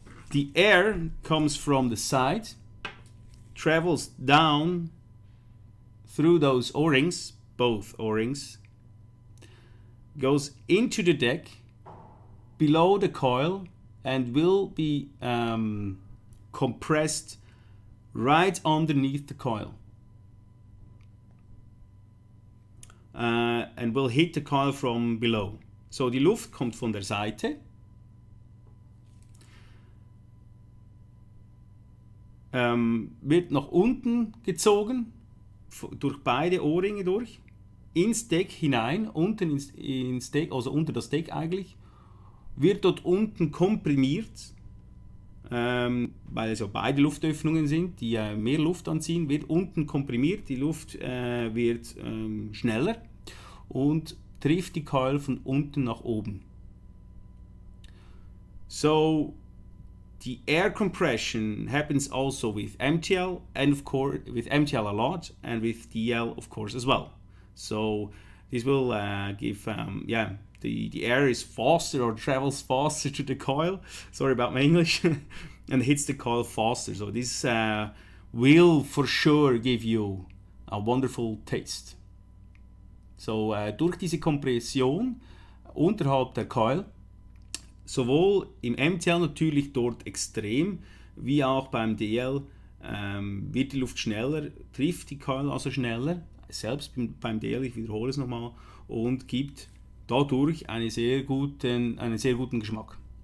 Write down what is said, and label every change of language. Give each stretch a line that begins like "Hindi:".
English: The air comes from the side, travels down through those O-rings, both O-rings, goes into the deck below the coil and will be compressed right underneath the coil. And will hit the coil from below.
German: So die Luft kommt von der Seite, wird nach unten gezogen, durch beide Ohrringe durch, ins Deck hinein, unten ins Deck, also unter das Deck eigentlich, wird dort unten komprimiert, weil es ja beide Luftöffnungen sind, die mehr Luft anziehen, wird unten komprimiert, die Luft wird schneller und trifft die Coil von unten nach oben.
English: So the air compression happens also with MTL, and of course with MTL a lot, and with DL of course as well. So this will give the air is faster or travels faster to the coil. Sorry about my English. And hits the coil faster. So this will for sure give you a wonderful taste.
German: So durch diese Kompression unterhalb der Coil, sowohl im MTL natürlich dort extrem, wie auch beim DL, wird die Luft schneller, trifft die Coil also schneller, selbst beim DL, ich wiederhole es nochmal, und gibt dadurch einen sehr guten Geschmack.